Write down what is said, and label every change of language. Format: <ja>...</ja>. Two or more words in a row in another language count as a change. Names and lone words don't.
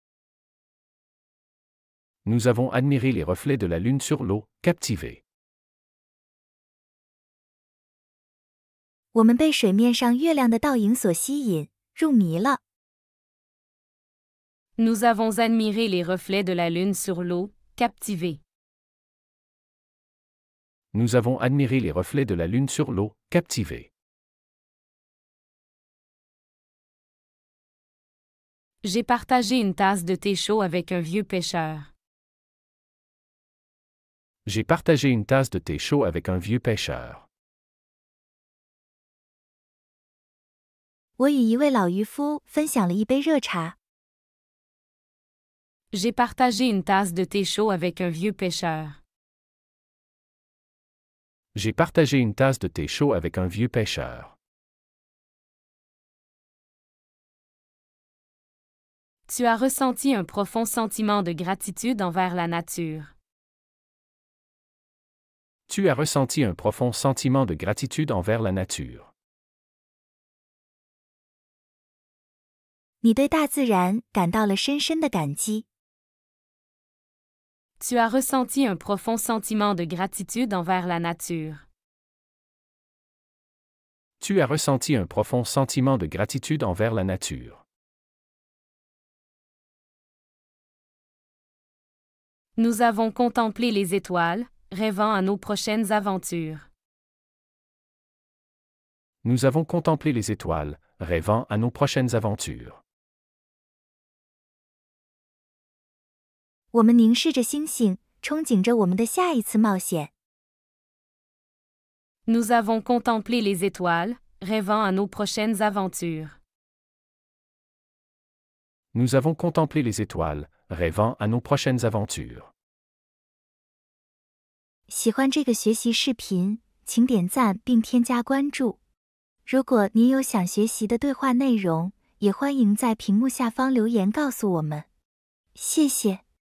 <fr>Nous avons admiré les reflets de la lune sur l'eau, captivés.</fr> <zh>我们被水面上月亮的倒影所吸引，入迷了。</zh> <fr>Nous avons admiré les reflets de la lune sur l'eau, captivés. Nous avons admiré les reflets de la lune sur l'eau, captivés. J'ai partagé une tasse de thé chaud avec un vieux pêcheur. J'ai partagé une tasse de thé chaud avec un vieux pêcheur.</fr> <zh>我与一位老渔夫分享了一杯热茶。</zh> <fr>J'ai partagé une tasse de thé chaud avec un vieux pêcheur. J'ai partagé une tasse de thé chaud avec un vieux pêcheur. Tu as ressenti un profond sentiment de gratitude envers la nature. Tu as ressenti un profond sentiment de gratitude envers la nature.</fr> <zh>你对大自然感到了深深的感激。</zh> <fr>Tu as ressenti un profond sentiment de gratitude envers la nature. Tu as ressenti un profond sentiment de gratitude envers la nature. Nous avons contemplé les étoiles, rêvant à nos prochaines aventures. Nous avons contemplé les étoiles, rêvant à nos prochaines aventures.</fr> <zh>我们凝视着星星，憧憬着我们的下一次冒险。</zh> <fr>Nous avons contemplé les étoiles, rêvant à nos prochaines aventures. Nous avons contemplé les étoiles, rêvant à nos prochaines aventures.</fr> <zh>喜欢这个学习视频，请点赞并添加关注。如果您有想学习的对话内容，也欢迎在屏幕下方留言告诉我们。谢谢。</zh>